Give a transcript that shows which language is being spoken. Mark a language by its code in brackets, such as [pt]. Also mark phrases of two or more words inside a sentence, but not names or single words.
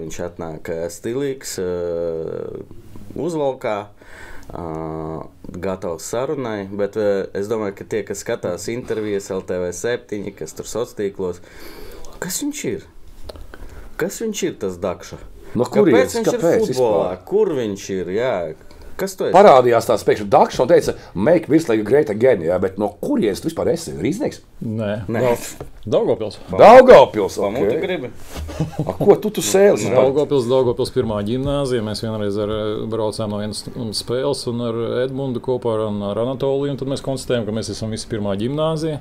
[lv] Viņš atnāk stilīgs, uzvalkā, gatavs sarunai, bet es domāju, ka tie, kas skatās intervijas LTV7, kas tur sociālos, kas viņš ir? Kas viņš ir, tas Dakša? No kurienes? Kāpēc viņš ir futbolā? Kur viņš ir? Jā. Kas tu esi? Parādījās tās pēkšņi Dakša un teica, [en] make virslīga great again, [lv] bet no kurienes tu vispār esi? Rīznieks? Nē. Daugavpils. Daugavpils, ok. Tu gribi? Ko tu sēli? Daugavpils pirmā ģimnāzija. Mēs vienreiz braucām no vienas spēles un ar Edmundu kopā ar Anatoliju, un tad mēs konstatējām, ka mēs esam visi pirmā ģimnāzija.